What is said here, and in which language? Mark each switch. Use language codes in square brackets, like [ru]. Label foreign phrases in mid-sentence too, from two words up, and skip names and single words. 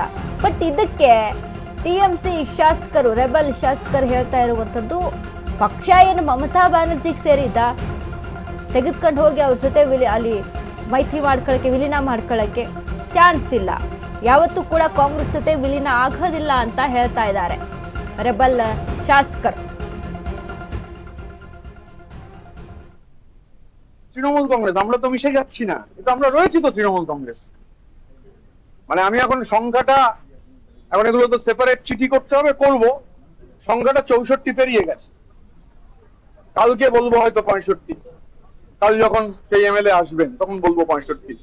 [kn] ಬಟ್ ಇದಕ್ಕೆ ಟಿಎಂಸಿ ಶಾಸಕರು, ರೆಬಲ್ ಶಾಸಕರು ಹೇಳ್ತಾ ಇರುವಂಥದ್ದು, ಪಕ್ಷ ಏನು ಮಮತಾ ಬ್ಯಾನರ್ಜಿಗೆ ಸೇರಿದ, ತೆಗೆದುಕೊಂಡು ಹೋಗಿ ಅವ್ರ ಜೊತೆ ಅಲ್ಲಿ ಮೈತ್ರಿ ಮಾಡ್ಕೊಳ್ಳೋಕ್ಕೆ, ವಿಲೀನ ಮಾಡ್ಕೊಳ್ಳೋಕ್ಕೆ ಚಾನ್ಸ್ ಇಲ್ಲ, ಯಾವತ್ತೂ ಕೂಡ ಕಾಂಗ್ರೆಸ್ ಜೊತೆ ವಿಲೀನ ಆಗೋದಿಲ್ಲ ಅಂತ ಹೇಳ್ತಾ ಇದ್ದಾರೆ ರೆಬಲ್ ಶಾಸಕರು. [bn] তৃণমূল কংগ্রেস আমরা তো মিশে যাচ্ছি না, কিন্তু আমরা রয়েছি তো তৃণমূল কংগ্রেস। মানে আমি এখন সংখ্যাটা, এখন এগুলো তো সেপারেট চিঠি করতে হবে, করব। সংখ্যাটা 64 পেরিয়ে গেছে, কালকে বলবো হয়তো 65, কাল যখন সেই এমএলএ আসবেন তখন বলবো 65।